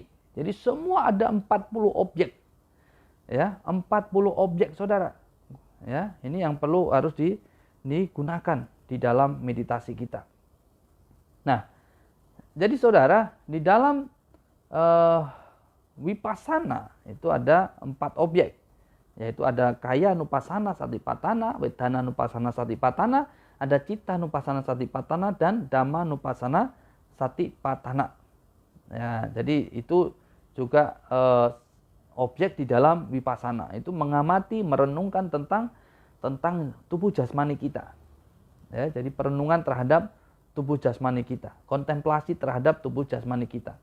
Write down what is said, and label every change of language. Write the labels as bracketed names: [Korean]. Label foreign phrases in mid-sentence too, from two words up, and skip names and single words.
[Indonesian] Jadi semua ada 40 objek. Ya, 40 objek Saudara. Ya, ini yang perlu harus digunakan di dalam meditasi kita. Nah, jadi Saudara, di dalam Vipassana itu ada 4 objek. Yaitu ada [Pali] kaya nupassana satipatthana, wedana nupassana satipatthana, ada citta nupassana satipatthana, dan dhamma nupassana satipatthana. [Indonesian] Ya, jadi itu juga objek di dalam vipassana, itu mengamati, merenungkan tentang tubuh jasmani kita. Ya, jadi perenungan terhadap tubuh jasmani kita, kontemplasi terhadap tubuh jasmani kita.